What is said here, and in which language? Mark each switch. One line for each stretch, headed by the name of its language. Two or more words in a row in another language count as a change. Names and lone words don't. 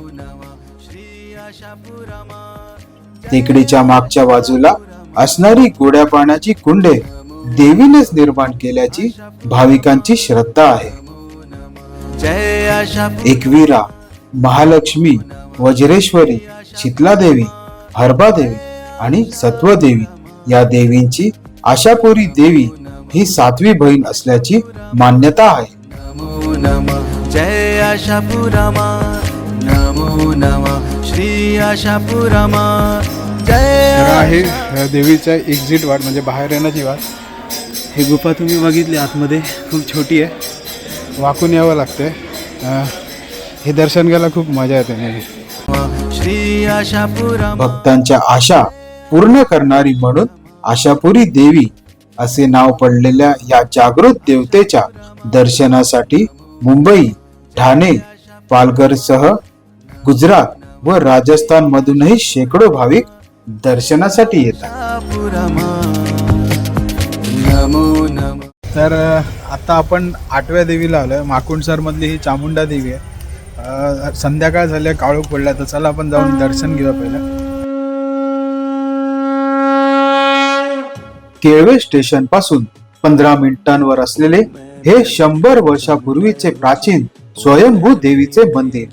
Marathi: टेकडीच्या मागच्या बाजूला असणारी गोड्या पाण्याची कुंडे देवीनेच निर्माण केल्याची भाविकांची श्रद्धा आहे. जय आशापुर. एकवीरा, महालक्ष्मी, वज्रेश्वरी, शीतलादेवी, हरबादेवी आणि सत्वदेवी या देवींची आशापुरी देवी ही 7वी बहीण असल्याची मान्यता आहे. नमो नमः जय आशापुरमा. नमो नमः श्री आशापुरमा. जय. तर आहे देवीचा एक्झिट वाट म्हणजे बाहेर येण्याची वाट. ही गुफा तुम्ही बघितली आतमध्ये खूप छोटी आहे, वाकून यावं लागते. हे दर्शन घ्यायला खूप मजा येते. श्री आशापुरमा. भक्तांच्या आशा पूर्ण करणारी म्हणून आशापुरी देवी असे नाव पडलेल्या या जागृत देवतेच्या दर्शनासाठी मुंबई, ठाणे, पालघरसह गुजरात व राजस्थान मधूनही शेकडो भाविक दर्शनासाठी येतात. आशापुरमा नमो नमः. तर आता आपण 8व्या देवीला आलोय. माकुंडसर मधली ही चामुंडा देवी आहे. संध्याकाळ झाल्या, काळोख पडला, तर चला आपण जाऊन दर्शन घेऊया पहिलं. केळवे स्टेशन पासून 15 मिनिटांवर असलेले हे 100 वर्षापूर्वीचे प्राचीन स्वयंभू देवीचे मंदिर.